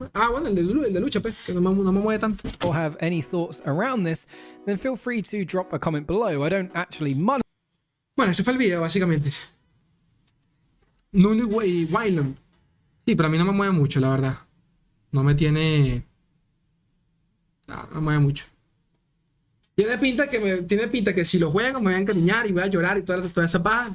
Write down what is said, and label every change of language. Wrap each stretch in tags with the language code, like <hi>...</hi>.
<es>Ah, bueno, el de lucha, pues, que no me mueve tanto.</es> <en>or have any thoughts around this, then feel free to drop a comment below. I don't actually monetize</en> <es>Bueno, ese fue el video, básicamente. Nunu y Wildland. Sí, pero a mí no me mueve mucho, la verdad. No me tiene... No me mueve mucho. Tiene pinta que si lo juego me voy a encariñar y voy a llorar y toda esa paja.</es>